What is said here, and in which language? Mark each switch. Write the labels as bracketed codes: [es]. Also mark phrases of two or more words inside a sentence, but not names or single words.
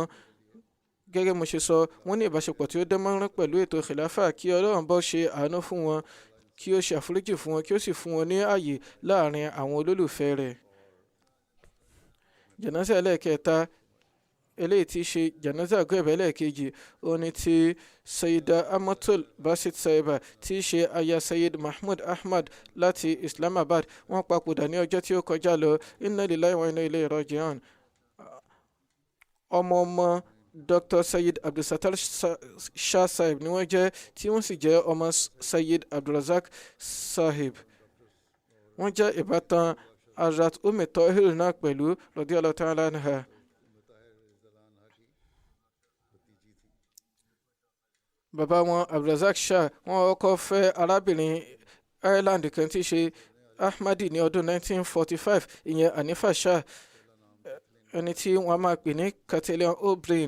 [yo] Gẹ́gẹ́ mo ṣe sọ, wọ́n ní ìbáṣepọ̀ tí ó dánmọ́rán pẹ̀lú ètò khilafa kí Ọlọ́run bá ṣe àánú fún wọn, kí ó ṣe àforíjì fún wọn, kí ó sì fún wọn ní ààyè láàrin àwọn olólùfẹ́ rẹ̀. Janaza ẹlẹ́ẹ̀kẹta eléyìí tí ṣe janaza gẹ́bẹ̀ ẹlẹ́ẹ̀kejì ó ní ti Sayyida Amatul Basit Saiba tí í ṣe aya Sayyid Mahmud Ahmad láti Islamabad. Wọ́n papòdà ní ọjọ́ tí ó kọjá lọ. [ar] إنا لله وإنا إليه راجعون. [yo] Ọmọ Dr. Sayyid Abdulsattar Shah Sahib ni wọ́n jẹ́, tí wọ́n sì jẹ́ ọmọ Sayyid Abdulrazak Sahib. Wọ́n jẹ́ ìbátan Hazrat Ummi Tahir náà pẹ̀lú [ar] رضي الله تعالى عنها. [yo] Bàbá wọn Abdulrazak Shah wọ́n kọ́kọ́ fẹ́ arábìnrin Ireland kan tí í ṣe Ahmadi ní ọdún 1945, ìyẹn Hanifa Shah, ẹni tí wọ́n máa pè ní Catalan O'Brien.